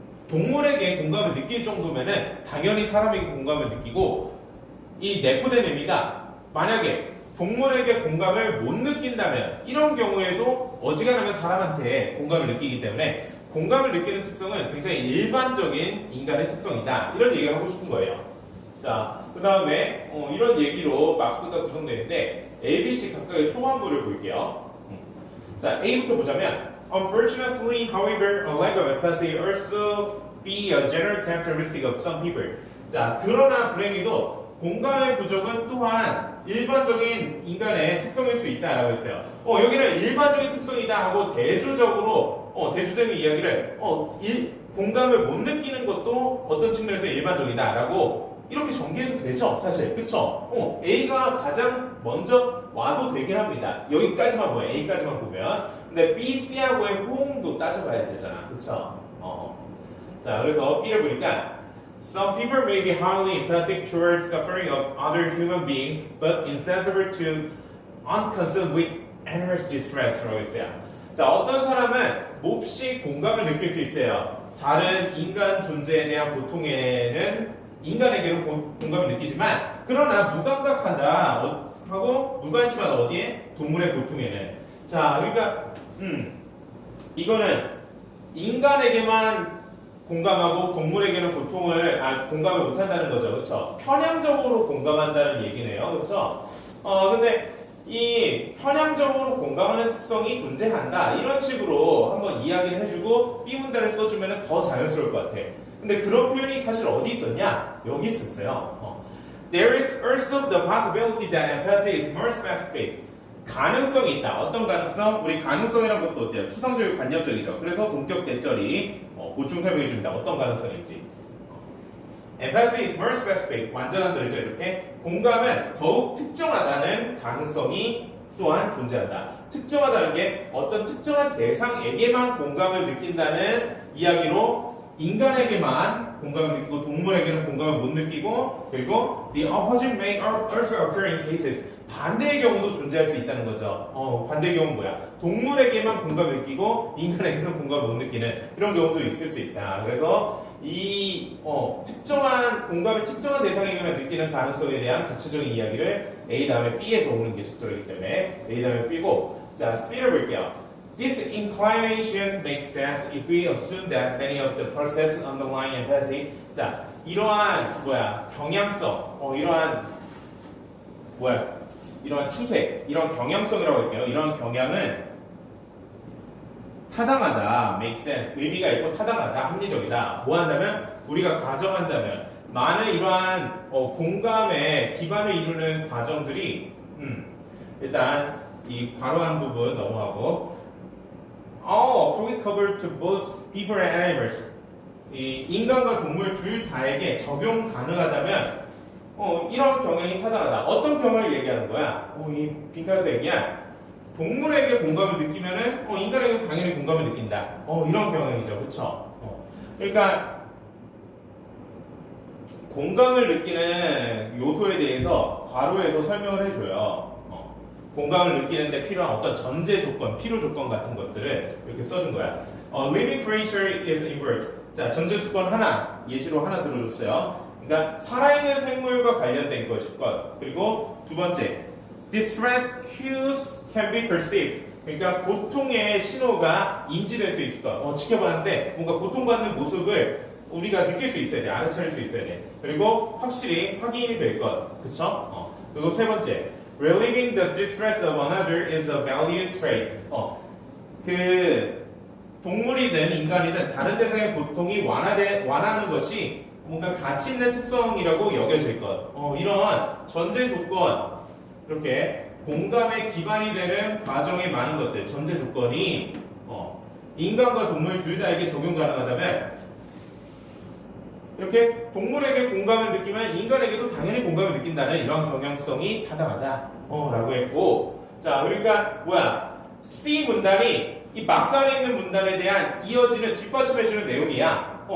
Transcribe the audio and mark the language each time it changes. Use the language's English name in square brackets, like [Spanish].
[Korean] 동물에게 공감을 느낄 정도면은 당연히 사람에게 공감을 느끼고 이 내포된 의미가 만약에 동물에게 공감을 못 느낀다면 이런 경우에도 어지간하면 사람한테 공감을 느끼기 때문에 공감을 느끼는 특성은 굉장히 일반적인 인간의 특성이다. 이런 얘기를 하고 싶은 거예요. 자, 그 다음에 이런 얘기로 막스가 구성되는데 A, B, C 각각의 초반부를 볼게요. 자, A부터 보자면 [English] Unfortunately, however, a lack of empathy also be a general characteristic of some people. [Korean] 자, 그러나 불행히도 공감의 부족은 또한 일반적인 인간의 특성일 수 있다라고 했어요. 여기는 일반적인 특성이다 하고 대조적으로 대조적인 이야기를 공감을 못 느끼는 것도 어떤 측면에서 일반적이다라고 이렇게 전개해도 되죠, 사실. 그쵸? A가 가장 먼저 와도 되긴 합니다. 여기까지만 보면, A까지만 보면. 근데 B, C하고의 호응도 따져봐야 되잖아. 그쵸? 자, 그래서 B를 보니까 [English] Some people may be highly empathic towards suffering of other human beings, but insensible to unconcerned with animal distress [Korean] 라고 했어요. 자, 어떤 사람은 몹시 공감을 느낄 수 있어요. 다른 인간 존재에 대한 고통에는 인간에게는 공감을 느끼지만 그러나 무감각하다 하고 무관심하다 어디에? 동물의 고통에는. 자, 그러니까 이거는 인간에게만 공감하고 동물에게는 공감을 못한다는 거죠. 그렇죠? 편향적으로 공감한다는 얘기네요. 그렇죠? 근데 이 편향적으로 공감하는 특성이 존재한다. 이런 식으로 한번 이야기를 해주고 B 문단을 써주면 더 자연스러울 것 같아. 근데 그런 표현이 사실 어디 있었냐? 여기 있었어요. [English] There is also the possibility that empathy is more specific. [Korean] 가능성이 있다. 어떤 가능성? 우리 가능성이란 것도 어때요? 추상적이고 관념적이죠. 그래서 동격 대절이 보충 설명해 줍니다. 어떤 가능성인지. [English] Empathy is more specific. [Korean] 완전한 절이죠. 이렇게. 공감은 더욱 특정하다는 가능성이 또한 존재한다. 특정하다는 게 어떤 특정한 대상에게만 공감을 느낀다는 이야기로 인간에게만 공감을 느끼고 동물에게는 공감을 못 느끼고 그리고 [English] the opposite may also occur in cases [Korean] 반대의 경우도 존재할 수 있다는 거죠. 반대의 경우는 뭐야? 동물에게만 공감을 느끼고 인간에게는 공감을 못 느끼는 이런 경우도 있을 수 있다. 그래서 이 특정한 공감이 특정한 대상에게만 느끼는 가능성에 대한 구체적인 이야기를 A 다음에 B에서 오는 게 적절하기 때문에 A 다음에 B고 자, C를 볼게요. [English] This inclination makes sense if we assume that many of the processes underlying empathy. [Korean] 자, 이러한 경향성, 이러한 추세, 이런 경향성이라고 할게요. 이러한 경향은 타당하다, [English] make sense, [Korean] 의미가 있고 타당하다, 합리적이다. 뭐 한다면 우리가 가정한다면 많은 이러한 공감의 기반을 이루는 과정들이 일단 이 괄호한 부분 넘어가고 [English] applicable to both people and animals. [Korean] 이 인간과 동물 둘 다에게 적용 가능하다면 이런 경향이 타당하다. 어떤 경향을 얘기하는 거야? 이 빈칸에서 얘기한 동물에게 공감을 느끼면은 인간에게 당연히 공감을 느낀다. 이런 경향이죠, 그렇죠? 그러니까 공감을 느끼는 요소에 대해서 괄호에서 설명을 해줘요. 공감을 느끼는데 필요한 어떤 전제 조건, 필요 조건 같은 것들을 이렇게 써준 거야. [English] Living creature is invert. [Korean] 자, 전제 조건 하나, 예시로 하나 들어줬어요. 그러니까 살아있는 생물과 관련된 것일 것. 그리고 두 번째, [English] distress cues can be perceived. [Korean] 그러니까 고통의 신호가 인지될 수 있을 것. 지켜봤는데 뭔가 고통받는 모습을 우리가 느낄 수 있어야 돼. 알아차릴 수 있어야 돼. 그리고 확실히 확인이 될 것. 그쵸? 그리고 세 번째, [English] relieving the distress of another is a valued trait. [Korean] 그 동물이든 인간이든 다른 대상의 고통이 완화하는 것이 뭔가 가치 있는 특성이라고 여겨질 것. 이런 전제 조건, 이렇게 공감의 기반이 되는 과정에 많은 것들, 전제 조건이 인간과 동물 둘 다에게 적용 가능하다면 이렇게 동물에게 공감을 느끼면 인간에게도 당연히 공감을 느낀다는 이런 경향성이 타당하다 라고 했고, 자, 그러니까 C 문단이 이 막판에 있는 문단에 대한 이어지는 뒷받침해주는 내용이야.